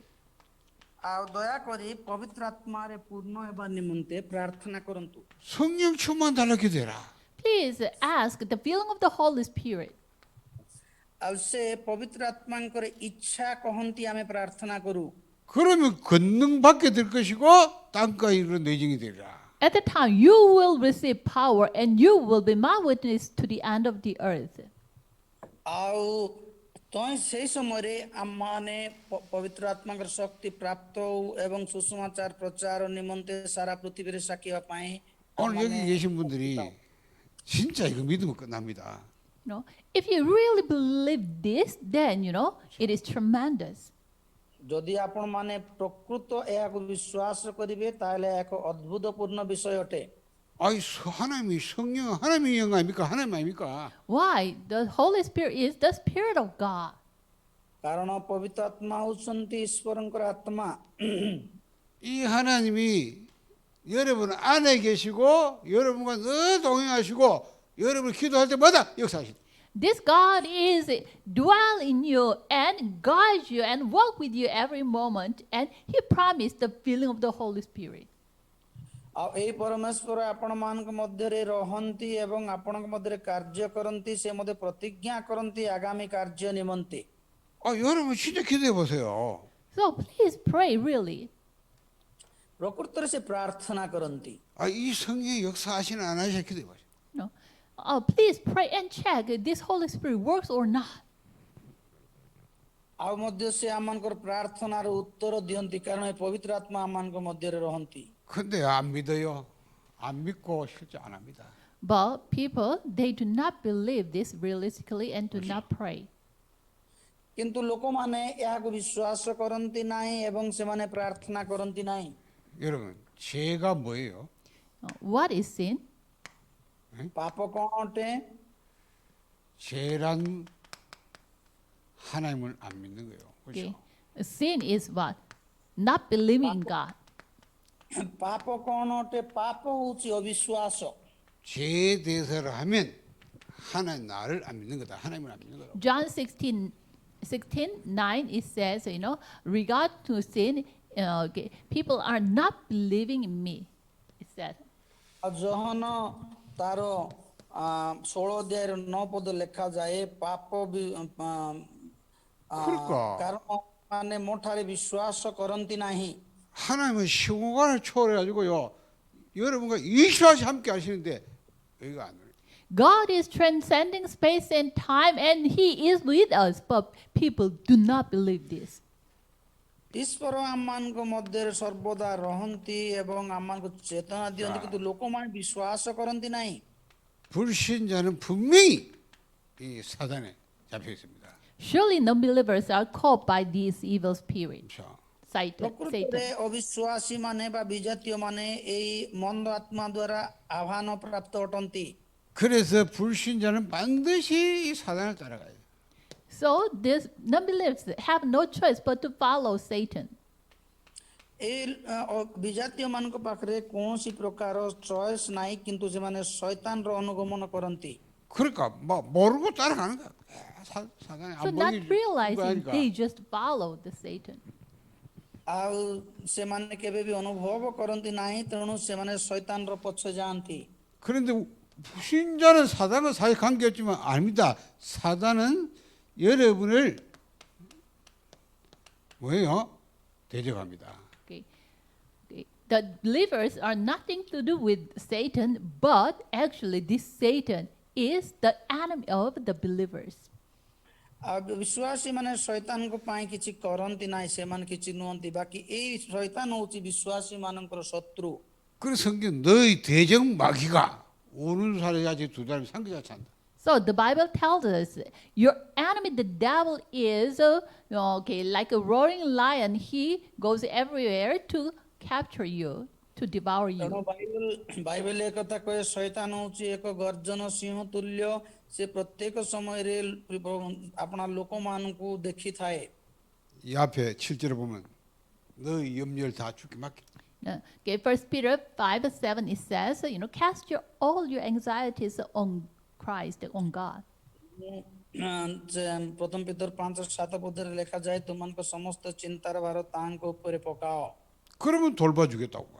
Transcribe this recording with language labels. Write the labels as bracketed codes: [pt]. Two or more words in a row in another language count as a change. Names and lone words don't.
[or] ଆଉ ଦୟାକରି ପବିତ୍ର ଆତ୍ମାରେ ପୂର୍ଣ୍ଣ ହେବା ନିମନ୍ତେ ପ୍ରାର୍ଥନା କରନ୍ତୁ। [ko] 성령 충만 달라고 기도해라. [en] Please ask the filling of the Holy Spirit. [or] ଆଉ ସେ ପବିତ୍ର ଆତ୍ମାଙ୍କର ଇଚ୍ଛା କହନ୍ତି ଆମେ ପ୍ରାର୍ଥନା କରୁ। [ko] 그러면 권능 받게 될 것이고 땅과 이르는 내정이 되리라. [en] At the time you will receive power and you will be my witness to the end of the earth. [or] ଆଉ ସେହି ସମୟରେ ଆମମାନେ ପବିତ୍ର ଆତ୍ମାଙ୍କର ଶକ୍ତି ପ୍ରାପ୍ତ ହଉ ଏବଂ ସୁସମାଚାର ପ୍ରଚାର ନିମନ୍ତେ ସାରା ପୃଥିବୀରେ ସାକ୍ଷୀ ହେବା ପାଇଁ [ko] 오늘 여기 계신 분들이 진짜 이거 믿으면 끝납니다. [en] If you really believe this, then it is tremendous. [or] ଯଦି ଆପଣମାନେ ପ୍ରକୃତ ଏହାକୁ ବିଶ୍ୱାସ କରିବେ ତାହେଲେ ଏକ ଅଦ୍ଭୁତପୂର୍ଣ୍ଣ ବିଷୟ ଅଟେ। [ko] 아이 하나님이 성령 하나님의 영 아닙니까? 하나님 아닙니까? [en] Why? The Holy Spirit is the Spirit of God. [or] କାରଣ ପବିତ୍ର ଆତ୍ମା ହେଉଛନ୍ତି ଈଶ୍ୱରଙ୍କର ଆତ୍ମା। [ko] 이 하나님이 여러분 안에 계시고 여러분과 늘 동행하시고 여러분 기도할 때마다 역사하신다. [en] This God is dwell in you and guide you and walk with you every moment, and He promised the filling of the Holy Spirit. [or] ଆଉ ଏହି ପରମେଶ୍ୱର ଆପଣମାନଙ୍କ ମଧ୍ୟରେ ରହନ୍ତି ଏବଂ ଆପଣଙ୍କ ମଧ୍ୟରେ କାର୍ଯ୍ୟ କରନ୍ତି ସେ ମଧ୍ୟ ପ୍ରତିଜ୍ଞା କରନ୍ତି ଆଗାମୀ କାର୍ଯ୍ୟ ନିମନ୍ତେ। [ko] 여러분 진짜 기도해 보세요. [en] So please pray really. [or] ପ୍ରକୃତରେ ସେ ପ୍ରାର୍ଥନା କରନ୍ତି। [ko] 이 성령의 역사하시는 안 하시는 기도해 보세요. [en] please pray and check if this Holy Spirit works or not. [or] ଆଉ ମଧ୍ୟ ସେ ଆମମାନଙ୍କର ପ୍ରାର୍ଥନାର ଉତ୍ତର ଦିଅନ୍ତି କାରଣ ଏ ପବିତ୍ର ଆତ୍ମା ଆମମାନଙ୍କ ମଧ୍ୟରେ ରହନ୍ତି। [ko] 근데 안 믿어요. 안 믿고 실제 안 합니다. [en] But people, they do not believe this realistically and do not pray. [or] କିନ୍ତୁ ଲୋକମାନେ ଏହାକୁ ବିଶ୍ୱାସ କରନ୍ତି ନାହିଁ ଏବଂ ସେମାନେ ପ୍ରାର୍ଥନା କରନ୍ତି ନାହିଁ। [ko] 여러분, 죄가 뭐예요? [en] What is sin? [or] ପାପ କଣ ଅଟେ? [ko] 죄란 하나님을 안 믿는 거예요. [en] Okay. [ko] 그렇죠? [en] Sin is what? Not believing in God. [or] ପାପ କଣ ଅଟେ? ପାପ ହଉଛି ଅବିଶ୍ୱାସ। [ko] 죄에 대해서를 하면 하나님 나를 안 믿는 거다. 하나님을 안 믿는 거다. [en] John 16:9 it says, regard to sin, okay, people are not believing in me. It said. [or] ଆଉ ଜହନ ତାର 16 ଅଧ୍ୟାୟର 9 ପଦ ଲେଖାଯାଏ ପାପ [ko] 그러니까. [or] କାରଣ ମାନେ ମୋ ଠାରେ ବିଶ୍ୱାସ କରନ୍ତି ନାହିଁ। [ko] 하나님은 시공간을 초월해가지고요. 여러분과 24시간 함께 하시는데 여기가 안 돼요. [en] God is transcending space and time and He is with us, but people do not believe this. [or] ଈଶ୍ୱର ଆମମାନଙ୍କ ମଧ୍ୟରେ ସର୍ବଦା ରହନ୍ତି ଏବଂ ଆମମାନଙ୍କୁ ଚେତନା ଦିଅନ୍ତି କିନ୍ତୁ ଲୋକମାନେ ବିଶ୍ୱାସ କରନ୍ତି ନାହିଁ। [ko] 불신자는 분명히 이 사단에 잡혀 있습니다. [en] Surely non-believers are caught by these evil spirits. [ko] 그렇죠? [en] Satan. [or] ପ୍ରକୃତରେ ଅବିଶ୍ୱାସୀ ମାନେ ବା ବିଜାତୀୟ ମାନେ ଏଇ ମନ୍ଦ ଆତ୍ମା ଦ୍ୱାରା ଆହ୍ୱାନ ପ୍ରାପ୍ତ ଅଟନ୍ତି। [ko] 그래서 불신자는 반드시 이 사단을 따라가요. [en] So these non-believers have no choice but to follow Satan. [or] ଏଇ ବିଜାତୀୟ ମାନଙ୍କ ପାଖରେ କୌଣସି ପ୍ରକାର ଚଏସ୍ ନାହିଁ କିନ୍ତୁ ସେମାନେ ଶୈତାନର ଅନୁଗମନ କରନ୍ତି। [ko] 그러니까 뭐 모르고 따라가는 거야. 사단이 [en] So [ko] 안 [en] not [ko] 보이니까. [en] realizing they just follow the Satan. [or] ଆଉ ସେମାନେ କେବେ ବି ଅନୁଭବ କରନ୍ତି ନାହିଁ ତେଣୁ ସେମାନେ ଶୈତାନର ପଛେ ଯାଆନ୍ତି। [ko] 그런데 불신자는 사단과 사이 관계없지만 아닙니다. 사단은 여러분을 뭐예요? 대적합니다. [en] Okay. Okay. The believers are nothing to do with Satan, but actually this Satan is the enemy of the believers. [or] ଆଉ ବିଶ୍ୱାସୀ ମାନେ ଶୈତାନଙ୍କ ପାଇଁ କିଛି କରନ୍ତି ନାହିଁ ସେମାନେ କିଛି ନୁହନ୍ତି ବାକି ଏଇ ଶୈତାନ ହେଉଛି ବିଶ୍ୱାସୀ ମାନଙ୍କର ଶତ୍ରୁ। [ko] 그래서 성경 너희 대적 마귀가 오는 살에야지 두 사람이 상기자 찬다. [en] So the Bible tells us your enemy, the devil, is like a roaring lion. He goes everywhere to capture you, to devour [or] ତେଣୁ [en] you. [or] ବାଇବେଲ ଏକଥା କହେ ଶୈତାନ ହେଉଛି ଏକ ଗର୍ଜନ ସିଂହ ତୁଲ୍ୟ ସେ ପ୍ରତ୍ୟେକ ସମୟରେ ଆପଣା ଲୋକମାନଙ୍କୁ ଦେଖିଥାଏ। [ko] 이 앞에 7절에 보면 너희 염려를 다 주께 맡겨. [en] Okay, 1 Peter 5:7 it says, cast all your anxieties on Christ, on God. [or] ପ୍ରଥମ ପିତର 5:7 ପଦରେ ଲେଖାଯାଏ ତୁମମାନଙ୍କ ସମସ୍ତ ଚିନ୍ତାର ଭାର ତାଙ୍କ ଉପରେ ପକାଅ। [ko] 그러면 돌봐주겠다고 봐요.